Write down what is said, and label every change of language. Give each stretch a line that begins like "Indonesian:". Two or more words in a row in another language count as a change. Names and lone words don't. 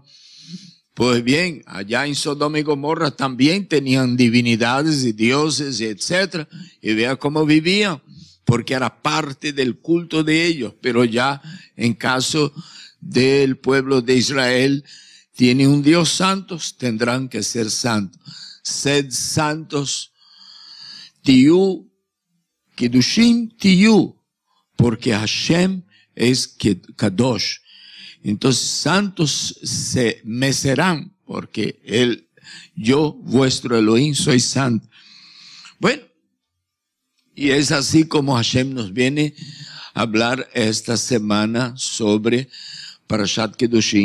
Spanish: Pues bien, allá en Sodoma y Gomorra también tenían divinidades y dioses, etc. Y vea cómo vivían, porque era parte del culto de ellos. Pero ya en caso del pueblo de Israel, tiene un Dios santo, tendrán que ser santos. Sed santos,
Hebrew: תהיו, קדושים תהיו,
Spanish: porque Hashem es kadosh. Entonces, santos me serán, porque yo, vuestro Elohim, soy santo. Bueno, y es así como Hashem nos viene a hablar esta semana sobre Parashat Kedushim.